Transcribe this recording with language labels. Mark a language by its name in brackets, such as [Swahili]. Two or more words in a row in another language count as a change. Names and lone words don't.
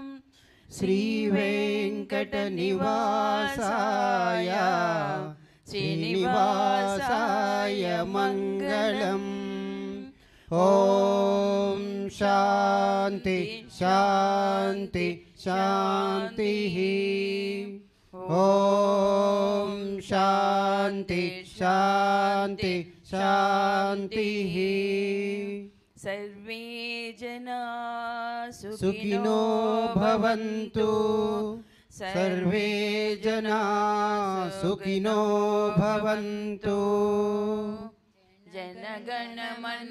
[Sanskrit] శ్రీ వెంకట నివాసాయ శ్రీనివాసాయ మంగళం. ఓం శాంతి శాంతి శాంతి ఓం శాంతి శాంతి శాంతి सर्वे जना సుఖినో భవంతు సర్వే జనా సుఖినో భవంతు [Bangla] जनगण मन